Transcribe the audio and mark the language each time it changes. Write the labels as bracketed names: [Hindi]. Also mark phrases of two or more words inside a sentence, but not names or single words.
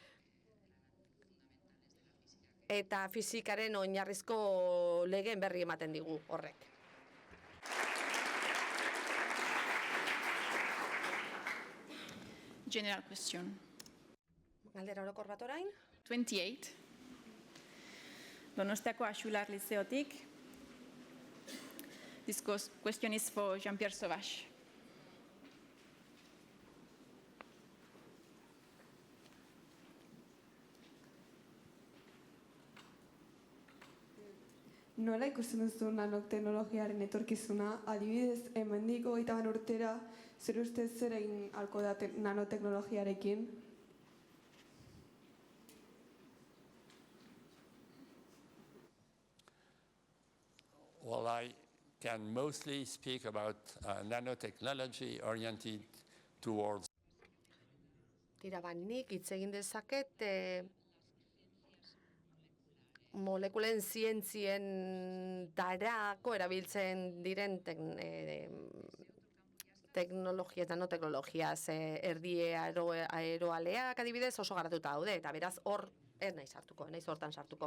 [Basque] Eta fizikaren oinarrizko legeen berri ematen digu horrek. [English] General question. [Basque] Galdera orokor bat orain. 28. Donostiako Axular Liceotik. [English] This question is for Jean-Pierre Sauvage. [Basque] Nola ikusten duzu nanoteknologiaren etorkizuna, adibidez, hemendik 30 urtera, zer ustez zer egin ahalko da nanoteknologiarekin? [English] Well, I can mostly speak about nanotechnology oriented towards. [Basque] Tira, nik hitz egin dezaket molekulen zientzien tarako erabiltzen diren teknologia eta nanoteknologiaz erdie aeroaleak adibidez oso garatuta daude, eta beraz hor ez naiz hortan sartuko.